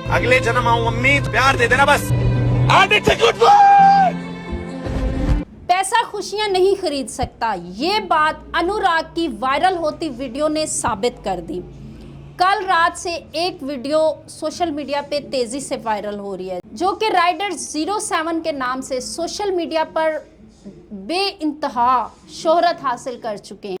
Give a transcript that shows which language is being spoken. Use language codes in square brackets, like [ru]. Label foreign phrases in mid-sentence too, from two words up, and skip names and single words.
[hi] अगले जन्म आऊं अम्मी, प्यार दे देना बस। [en] And it's a good one! [hi] पैसा खुशियां नहीं खरीद सकता, ये बात अनुराग की वायरल होती वीडियो ने साबित कर दी। कल रात से एक वीडियो [en] social media [hi] पे तेजी से वायरल हो रही है, जो कि राइडर 07 के नाम से [en] social media [hi] पर बेइंतहा शोहरत हासिल कर चुके हैं।